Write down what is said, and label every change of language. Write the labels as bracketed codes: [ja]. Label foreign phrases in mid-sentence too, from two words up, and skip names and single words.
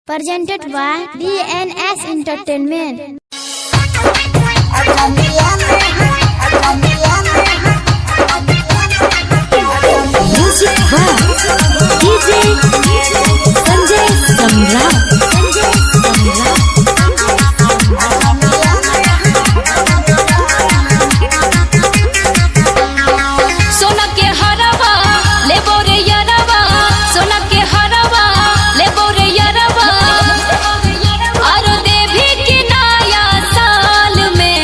[en] presented by DNS Entertainment. Music by DJ Sanjay Samrat. [bho] सोना के हरवा ले बोरे यरवा, सोना के हरवा ले बोरे यरवा, और देवी के नया साल में